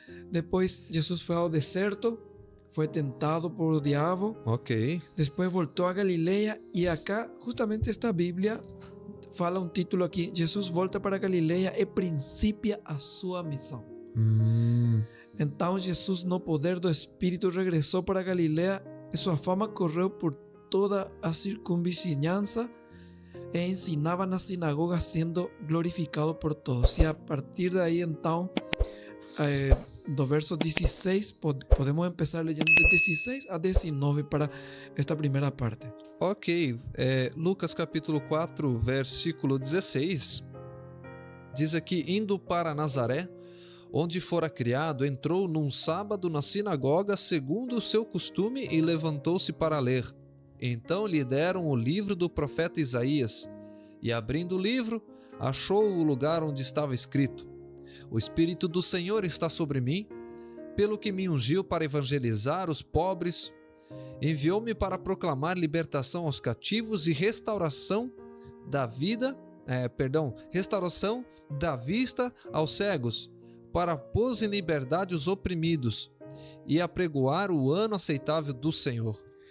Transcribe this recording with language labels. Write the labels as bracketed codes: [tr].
[es] Después Jesús fue al desierto, fue tentado por el diablo, Ok. después voltó a Galilea, y acá justamente esta Biblia fala un título aquí: [pt] Jesús volta para Galileia e principia a sua missão. Então Jesus, no poder do Espírito, regressou para Galileia, e sua fama correu por toda a circunvizinhança, e ensinava nas sinagogas, sendo glorificado por todos. E a partir daí, então, do verso 16, podemos [es] empezar leyendo [pt] de 16 a 19 para esta primeira parte. Ok. Lucas capítulo 4, versículo 16. Diz aqui: indo para Nazaré, onde fora criado, entrou num sábado na sinagoga, segundo o seu costume, e levantou-se para ler. Então lhe deram o livro do profeta Isaías, e abrindo o livro, achou o lugar onde estava escrito: o Espírito do Senhor está sobre mim, pelo que me ungiu para evangelizar os pobres, enviou-me para proclamar libertação aos cativos e restauração da vista aos cegos, para pôr em liberdade os oprimidos e apregoar o ano aceitável do Senhor.